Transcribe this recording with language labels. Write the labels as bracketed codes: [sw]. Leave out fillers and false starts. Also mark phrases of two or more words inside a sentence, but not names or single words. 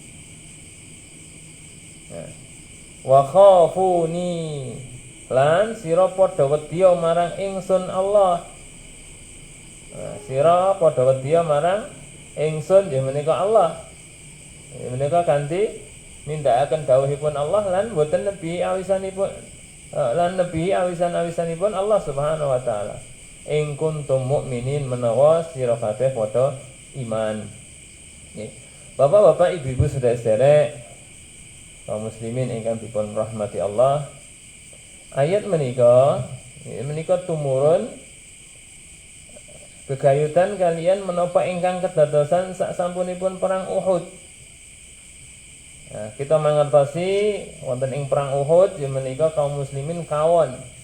[ar] وخافون [jv] lan sira padha wedi marang ingsun Allah. Sira padha wedi marang ingsun ya menika Allah. Menika kanthi nindakaken dawuhipun Allah lan boten nebi awisanipun lan nebi awisan-awisanipun Allah [ar] سبحانه وتعالى. إن كنتم مؤمنين [jv] menawa sira kabeh padha iman. Nggih. Bapak-bapak, ibu-ibu, saudara-saudara kaum muslimin ingkang dipun rahmati Allah. Ayat menika tumurun gegayutan kalian menapa ingkang kedadosan sak sampunipun perang Uhud. Nah, kita mangertosi wonten ing perang Uhud ya menika kaum muslimin kawon.